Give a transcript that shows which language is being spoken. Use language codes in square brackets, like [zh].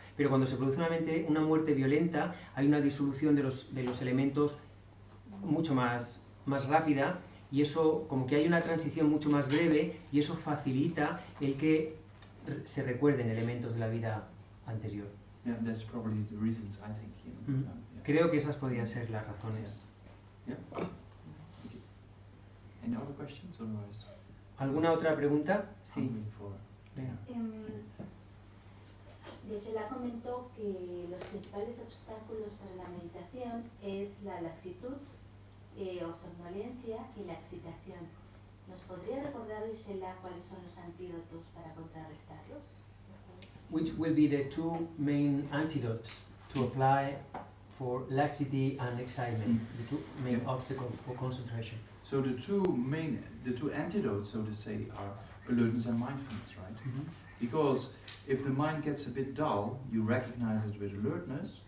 [es] Pero cuando se produce una muerte violenta, hay una disolución de los elementos mucho más rápida, y eso, como que hay una transición mucho más breve, y eso facilita el que se recuerden elementos de la vida anterior. [en] Yeah, that's probably the reasons, I think. Mm-hmm. [es] Creo que esas podrían ser las razones. [en] Yeah. Okay. Any other questions, otherwise? [es] ¿Alguna otra pregunta? Sí. Yeah. Geshe-la comentó que los principales obstáculos para la meditación es la laxitud o somnolencia y la excitación. ¿Nos podría recordar, Geshe-la, cuáles son los antídotos para contrarrestarlos? [en] Which will be the two main antidotes to apply for laxity and excitement, the two main obstacles for concentration? So the two antidotes, so to say, are alertness and mindfulness, right? Mm-hmm. Because if the mind gets a bit dull, you recognize it with alertness,